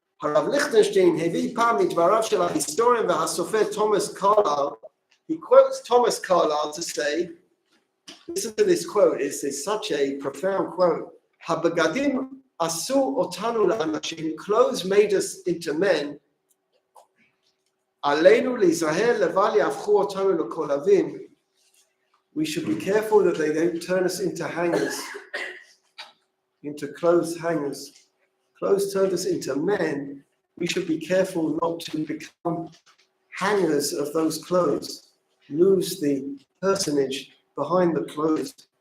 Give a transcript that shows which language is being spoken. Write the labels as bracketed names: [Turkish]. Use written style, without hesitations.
[Hebrew] Harav Lichtenstein הביא פעם מדבריו של ההיסטוריון והסופר Thomas Carlyle. [English] He quotes Thomas Carlyle to say, listen to this quote, it's such a profound quote. [Hebrew] הבגדים עשו אותנו לאנשים, [English] clothes made us into men. [Hebrew] עלינו להיזהר לבל יהפכו אותנו לקולבים. [English] We should be careful that they don't turn us into hangers, into clothes hangers. Clothes turned us into men. We should be careful not to become hangers of those clothes, lose the personage behind the clothes.